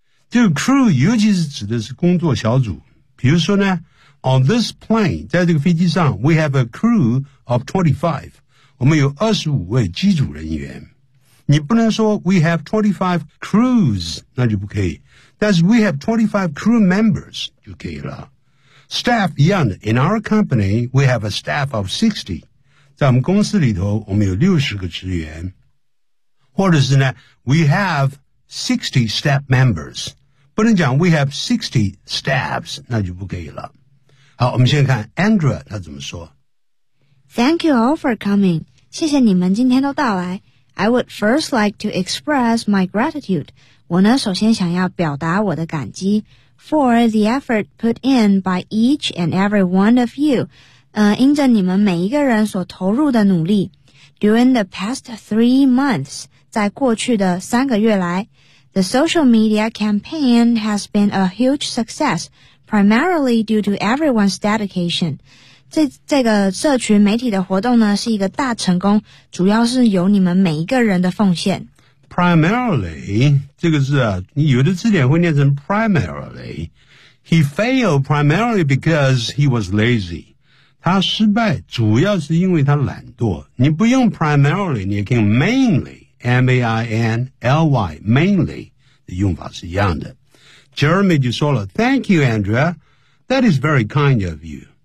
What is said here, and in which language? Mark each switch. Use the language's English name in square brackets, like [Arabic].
[Chinese] 这个 crew 尤其是指的是工作小组。比如说呢 [English] on this plane, [Chinese] 在这个飞机上 [English] we have a crew of 25. [Chinese] 我们有25位机组人员。你不能说 [English] we have 25 crews, [Chinese] 那就不可以。但是 [English] we have 25 crew members, [Chinese] 就可以了。 [English] Staff, [Chinese] 一样的 [English] in our company, we have a staff of 60. [Chinese] 在我们公司里头我们有60个职员。或者是呢 [English] we have 60 staff members. [Chinese] 不能讲 [English] we have 60 staffs, [Chinese] 那就不可以了。好我们先看 Andrea, 他怎么说。 [English] Thank you all for coming. [Chinese] 谢谢你们今天都到来。 [English] I would first like to express my gratitude. [Chinese] 我呢首先想要表达我的感激 [English] for the effort put in by each and every one of you. [Chinese] 因着你们每一个人所投入的努力 [English] during the past 3 months, [Chinese] 在过去的三个月来 [English] the social media campaign has been a huge success, primarily due to everyone's dedication. [Chinese] 这个社群媒体的活动呢是一个大成功主要是由你们每一个人的奉献 primarily 这个字啊你有的字典会念成 primarily [English] he failed primarily because he was lazy [Chinese] 他失败主要是因为他懒惰你不用 primarily 你也可以 mainly M-A-I-N-L-Y mainly 的用法是一样的 Jeremy 就说了 [English] thank you Andrea that is very kind of you